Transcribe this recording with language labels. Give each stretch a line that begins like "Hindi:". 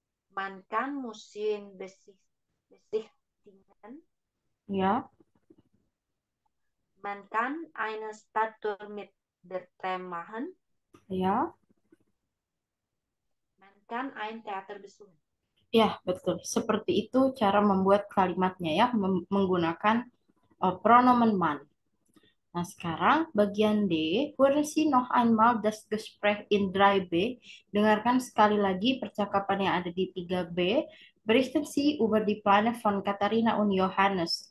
German: Man kann Museen besichtigen.
Indonesian: ya,
German: Man kann eine Stadttour mit der Tram machen.
Indonesian: ya,
German: Man kann ein Theater besuchen.
Indonesian: ya, betul. Seperti itu cara membuat kalimatnya ya, menggunakan pronomen man. Nah, sekarang bagian D,
German: hören Sie noch einmal das Gespräch in 3b.
Indonesian: Dengarkan sekali lagi percakapan yang ada di 3b.
German: Berichten Sie über die Pläne von Katharina und Johannes.